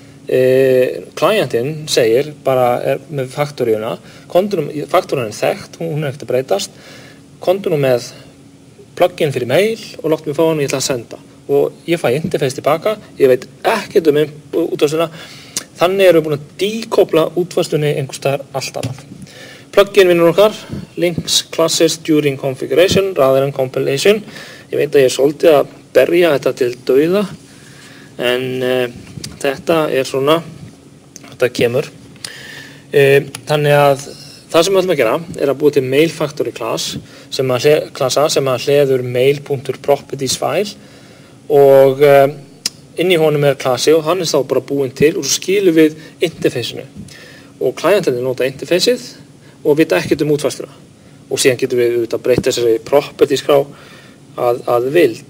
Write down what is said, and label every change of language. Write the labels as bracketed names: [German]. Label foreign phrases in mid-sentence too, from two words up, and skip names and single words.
[Icelandic] klientinn segir bara er með faktoríuna, faktoríuna er þekkt, hún er ekkert að breytast, komdu nú með plugin fyrir mail og láttu mig fá hann og ég ætla að senda og ég fæ interface tilbaka, ég veit ekkert útvarsluna, þannig erum við búin að dekopla útvarslunni einhvers staðar allt annað. Plugin vinnur okkar, [English] links classes during configuration rather than compilation. [Icelandic] Ég veit að ég er svolítið að berja þetta til dauða en þetta er svona, þetta kemur. Þannig að það sem við ætlum að gera er að búa til [English] mail factory class [Icelandic] sem að hleður [English] mail.properties file [Icelandic] og inn í honum er klassi og hann er þá bara búinn til og svo skilum við interface-inu og klientinni nota interface-ið og vita ekkert útfærsluna og síðan getum við auðvitað breytt þessari properties skrá að vild.